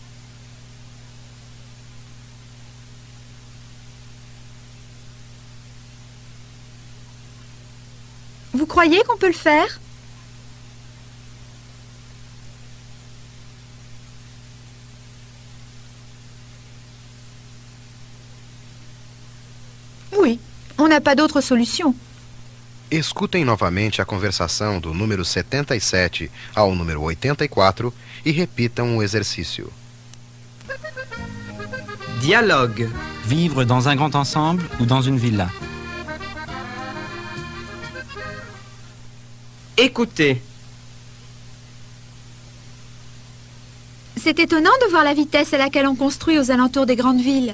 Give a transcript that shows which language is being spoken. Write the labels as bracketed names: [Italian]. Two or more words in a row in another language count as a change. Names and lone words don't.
[French] Vous croyez qu'on peut le faire? Oui, on n'a pas d'autre solution. [Portuguese] Escutem novamente a conversação do número 77 ao número 84 e repitam o exercício. [French] Dialogue. Vivre dans un grand ensemble ou dans une villa? Écoutez. C'est étonnant de voir la vitesse à laquelle on construit aux alentours des grandes villes.